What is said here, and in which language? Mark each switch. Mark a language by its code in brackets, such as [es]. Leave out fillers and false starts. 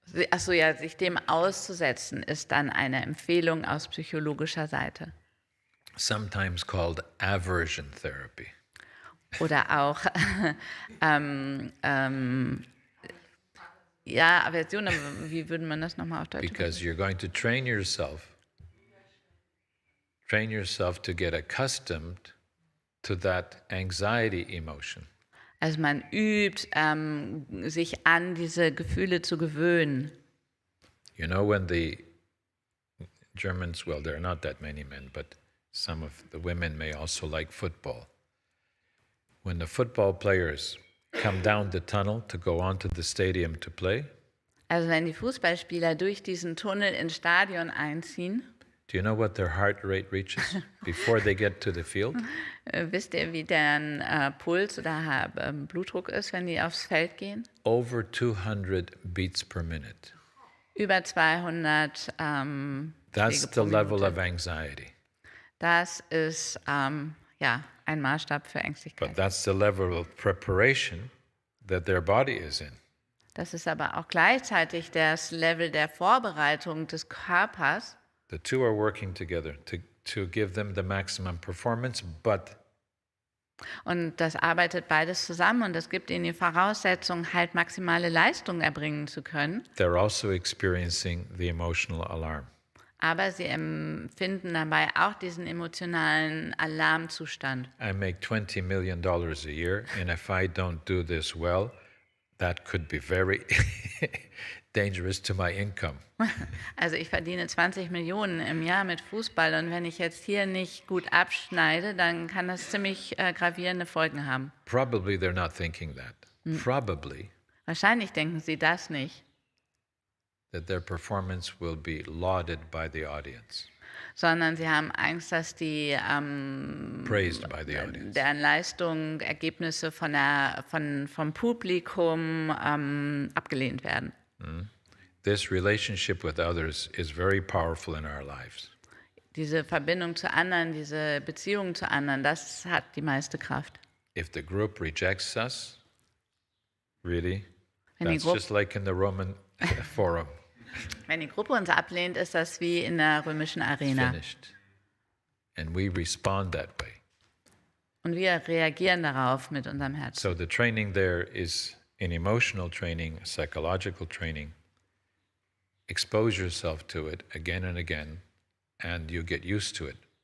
[de] Achso, ja, sich dem auszusetzen, ist dann eine Empfehlung aus psychologischer Seite. [en] Sometimes called aversion therapy. [de] Oder auch, ja, Aversion, aber wie würde man das nochmal auf Deutsch [en] Because you're going to train yourself to get accustomed to that anxiety emotion. [de] Also man übt, sich an diese Gefühle zu gewöhnen. [en] You know, when the Germans, well, there are not that many men, but some of the women may also like football. When the football players come down the tunnel to go onto the stadium to play, [de] Also wenn die Fußballspieler durch diesen Tunnel ins Stadion einziehen, [en] do you know what their heart rate reaches before they get to the field? [de] wisst ihr, wie deren Puls oder Blutdruck ist, wenn die aufs Feld gehen? [en] Over 200 beats per minute. [de] Über 200 [en] That's [de] Schläge [en] the [de] pro [en] level [de] Minute. [en] of anxiety. [de] Das ist ja, ein Maßstab für Ängstlichkeit. [en] But that's the level of preparation that their body is in. [de] Das ist aber auch gleichzeitig das Level der Vorbereitung des Körpers. [en] The two are working together to give them the maximum performance, but [de] Und das arbeitet beides zusammen und das gibt ihnen die Voraussetzung, halt maximale Leistung erbringen zu können. [en] they're also experiencing the emotional alarm. [de] Aber sie empfinden dabei auch diesen emotionalen Alarmzustand. [en] I make $20 million a year, and if I don't do this well, that could be very dangerous to my income. [de] Also ich verdiene 20 Millionen im Jahr mit Fußball und wenn ich jetzt hier nicht gut abschneide, dann kann das ziemlich gravierende Folgen haben. [en] Probably they're not thinking that. Probably [de] Wahrscheinlich denken sie das nicht, [en] that their performance will be lauded by the audience, [de] sondern sie haben Angst, dass die [en] praised by the audience. [de] deren Leistung, Ergebnisse vom Publikum abgelehnt werden. [en] This relationship with others is very powerful in our lives. [de] Diese Verbindung zu anderen, diese Beziehung zu anderen, das hat die meiste Kraft. [en] If the group rejects us, really, [de] Wenn die [en] that's [de] Gruppe- [en] just like in the Roman Forum. [de] Wenn die Gruppe uns ablehnt, ist das wie in der römischen Arena. [en] Finished. And we respond that way. [de] Und wir reagieren darauf mit unserem Herzen. [en] So the training there is in emotional training, psychological training. Expose yourself to it again and again, and you get used to it.